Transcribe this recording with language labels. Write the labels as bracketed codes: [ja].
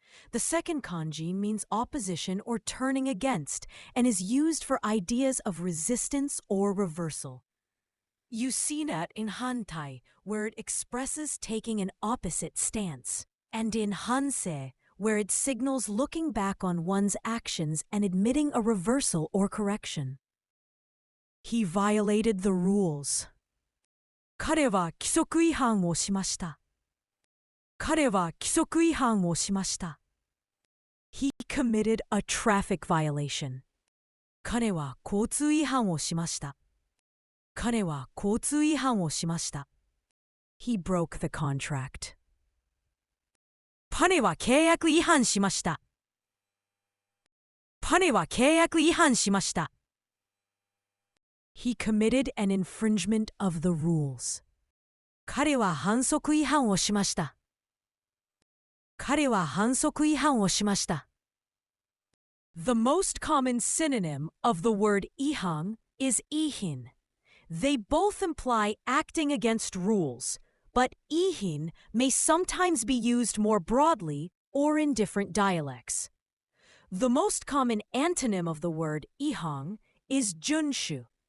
[en] The second kanji means opposition or turning against and is used for ideas of resistance or reversal. You see that in hantai, where it expresses taking an opposite stance, and in hansei, where it signals looking back on one's actions and admitting a reversal or correction. He violated the rules. [ja] 彼は規則違反をしました。彼は規則違反をしました。 [en] He committed a traffic violation. [ja] 彼は交通違反をしました。彼は交通違反をしました。 [en] He broke the contract. [ja] 彼は契約違反しました。彼は契約違反しました。 [en] He committed an infringement of the rules. [ja] 彼は反則違反をしました。彼は反則違反をしました。 [en] The most common synonym of the word ihan is ihin. They both imply acting against rules, but ihin may sometimes be used more broadly or in different dialects. The most common antonym of the word ihan is junshu.